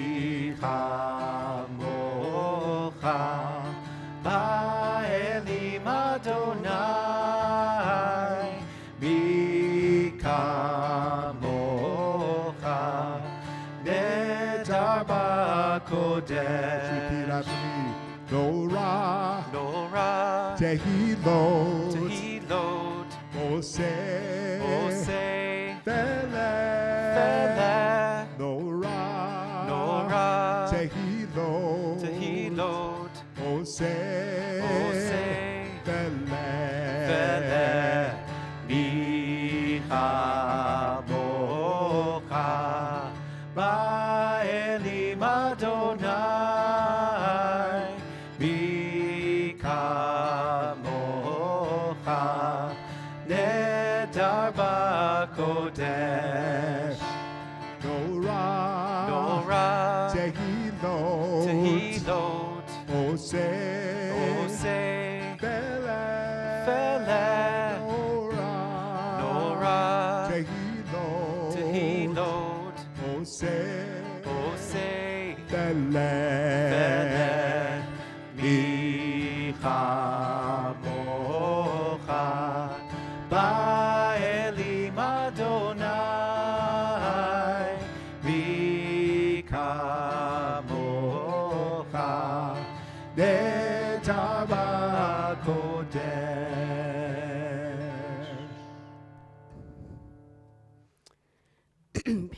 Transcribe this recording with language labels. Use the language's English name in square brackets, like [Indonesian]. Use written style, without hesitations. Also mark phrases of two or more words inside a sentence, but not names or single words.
[Hebrew] מי כמוכה באלים אדני מי כמוכה נאדר בקודש. [English] Repeat after me. [Hebrew] נורא, Nora, tehilot, tehilot, oseh, oseh, feleh. feleh, נורא, Nora, tehilot, tehilot, oseh, oseh, feleh. פלא מי כמוכה באלים אדני מי כמוכה נאדר בקודש. נורא, Nora, tehilot, tehilot, oseh, oseh, feleh. feleh, נורא, Nora, tehilot, tehilot, oseh, oseh, feleh. פלא מי כמוכה באלים אדני מי כמוכה, נאדר בקודש.